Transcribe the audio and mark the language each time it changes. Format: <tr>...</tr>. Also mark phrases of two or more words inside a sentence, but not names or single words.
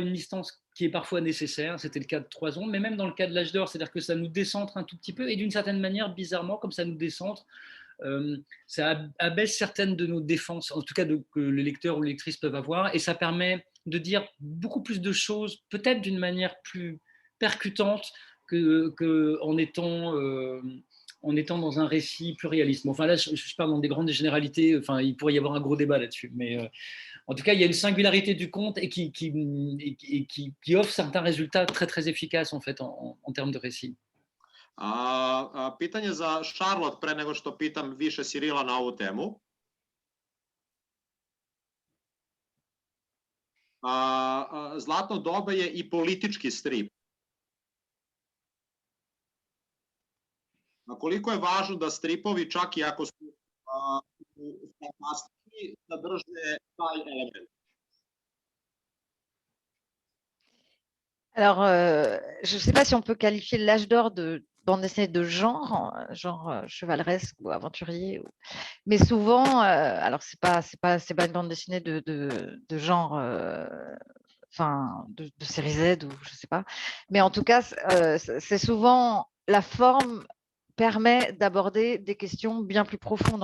<fr>une distance qui est parfois nécessaire, c'était le cas de 3 ondes, mais même dans le cas de l'âge d'or, c'est-à-dire que ça nous décentre un tout petit peu, et d'une certaine manière, bizarrement, comme ça nous décentre, ça abaisse certaines de nos défenses, en tout cas que les lecteurs ou les lectrices peuvent avoir, et ça permet de dire beaucoup plus de choses, peut-être d'une manière plus percutante qu'en étant dans un récit plus réaliste. Enfin là, je parle dans des grandes généralités, enfin, il pourrait y avoir un gros débat là-dessus, mais en tout cas, il y a une singularité du conte et qui offre certains résultats très, très efficaces en fait en termes de récit.</fr> <sr>Pitanje za Charlotte, pre nego što pitam više Sirila na ovu temu. Zlatno doba je i politički strip. Koliko je važno da stripovi, čak i ako su fantastični, sadrže taj element?</sr> <fr>Alors, je ne sais pas si on peut qualifier l'âge d'or de bande dessinée de genre chevaleresque ou aventurier, mais souvent, alors c'est pas une bande dessinée de genre, enfin de série Z ou je sais pas, mais en tout cas, c'est souvent la forme permet d'aborder des questions bien plus profondes.</fr>